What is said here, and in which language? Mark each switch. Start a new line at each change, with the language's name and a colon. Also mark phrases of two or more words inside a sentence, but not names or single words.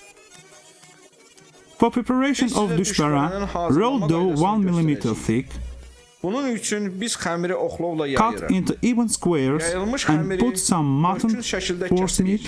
English: For preparation of duşbəra, roll dough 1 mm thick,
Azerbaijani: Bunun üçün biz xəmiri oxlovla
English: cut
Azerbaijani: yayırıq.
English: into even squares
Azerbaijani: Yayılmış
English: and
Azerbaijani: xəmiri
English: put some mutton
Azerbaijani: dörtkün şəkildə
English: force meat